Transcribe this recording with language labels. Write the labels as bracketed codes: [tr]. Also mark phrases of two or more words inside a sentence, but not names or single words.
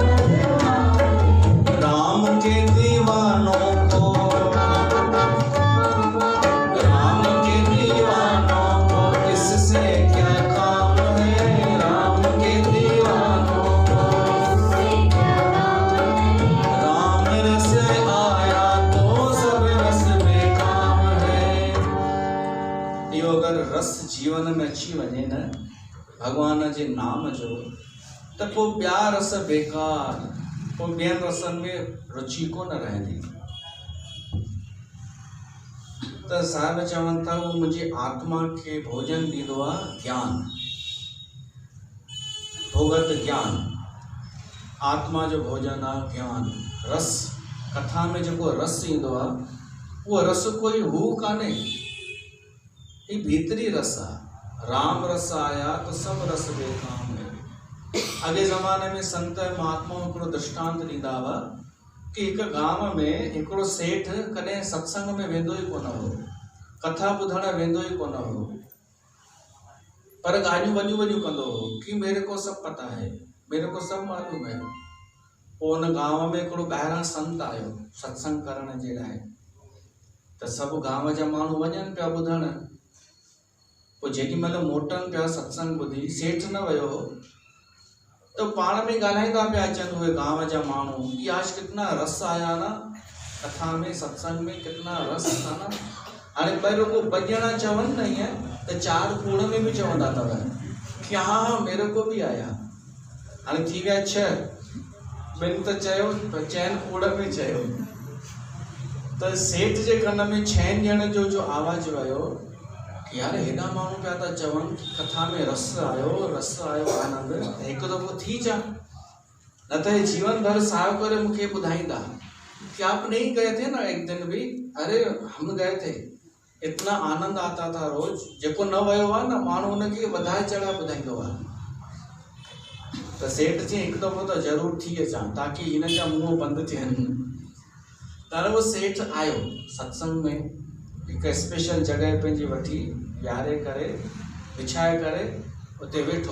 [hi] राम के दीवानों को, राम के दीवानों को इससे क्या काम है, राम के दीवानों को राम रस आया तो सब रस बेकाम है। [sd] इहो अगरि रस जीवन में अची वञे न भगवान जे नाम जो त पोइ ॿिया रस बेकार, पोइ ॿियनि रसनि में रुचि कोन रहंदी। त साहिब चवनि था उहो मुंहिंजी आत्मा खे भोजन ॾींदो आहे ज्ञान, भोगत ज्ञान, आत्मा जो भोजन आहे ज्ञान रस। कथा में जेको रस ईंदो आहे उहो रस कोई हू कान्हे, ही भीतरी रस आहे। [hi] राम रस आया तो सब रस बेकाम है। [sd] अॻे ज़माने में संत महात्माऊं हिकिड़ो दृष्टांत ॾींदा हुआ कि हिकु गांव में हिकिड़ो सेठ कॾहिं सत्संग में वेंदो ई कोन हो, कथा ॿुधण वेंदो ई कोन हो, पर ॻाल्हियूं वॾियूं वॾियूं कंदो हो कि [hi] मेरे को सब पता है, मेरे को सब मालूम है। [sd] पोइ हुन गांव में हिकिड़ो ॿाहिरां संत आयो सत्संग करण जे लाइ, त सभु गांव जा माण्हू वञनि पिया ॿुधण। पोइ जेॾी महिल मोटनि पिया सत्संग ॿुधी, सेठ न वियो हो, तो पाण में ॻाल्हाईंदा पिया अचनि उहे गांव जा माण्हू कि [hi] आज कितना रस आया ना कथा में, सत्संग में कितना रस था ना। [sd] हाणे ॿ रुगो ॿ चवनि न ईअं त चार कूड़ में बि चवंदा अथव कि हा हा [hi] मेरे को बि आया। [sd] हाणे थी विया 6, ॿिनि त चयो चइनि कूड़ में चयो, त सेठ जे कन में 6 ॼणनि जो आवाज़ वियो कि यार हेॾा माण्हू पिया था चवनि कि कथा में रस आयो आनंद, हिकु दफ़ो थी जा, न त हे जीवन भर सायो करे मूंखे ॿुधाईंदा कि [hi] आप नहीं गए थे ना एक दिन भी, अरे हम गए थे, इतना आनंद आता था रोज। [sd] जेको न वियो आहे न माण्हू हुनखे वधाए चढ़ाए ॿुधाईंदो आहे। त सेठ चई हिकु दफ़ो त ज़रूरु थी अचां ताकि हिन जा मुंहं बंदि थियनि। त उहो सेठ आयो सत्संग में, हिकु स्पेशल जॻह पंहिंजी वठी विहारे करे विछाए करे उते वेठो।